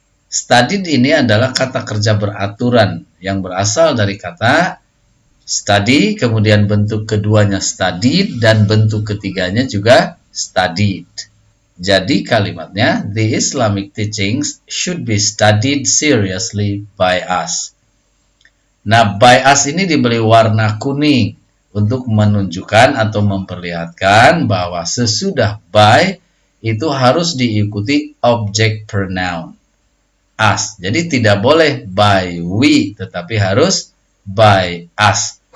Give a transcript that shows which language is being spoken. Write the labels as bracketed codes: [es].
[id] Studied ini adalah kata kerja beraturan yang berasal dari kata study, kemudian bentuk keduanya studied, dan bentuk ketiganya juga studied. Jadi kalimatnya, [en] the Islamic teachings should be studied seriously by us. [id] Nah, by us ini diberi warna kuning untuk menunjukkan atau memperlihatkan bahwa sesudah by itu harus diikuti objek pronoun us. Jadi tidak boleh by we, tetapi harus by us.